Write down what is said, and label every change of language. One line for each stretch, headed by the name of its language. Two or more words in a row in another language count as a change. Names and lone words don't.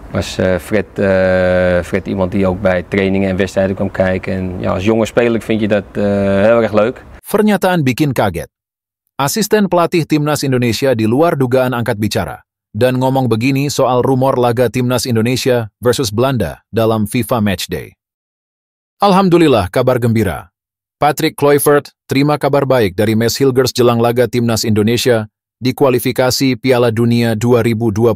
Dutch: was Fred iemand die ook bij trainingen en wedstrijden kwam kijken. En ja, als jonge speler vind je dat heel erg leuk.
Indonesian: Pernyataan bikin kaget. Asisten pelatih Timnas Indonesia di luar dugaan angkat bicara dan ngomong begini soal rumor laga Timnas Indonesia versus Belanda dalam FIFA Matchday. Alhamdulillah, kabar gembira. Patrick Kluivert terima kabar baik dari Maes Hilgers jelang laga Timnas Indonesia di kualifikasi Piala Dunia 2026.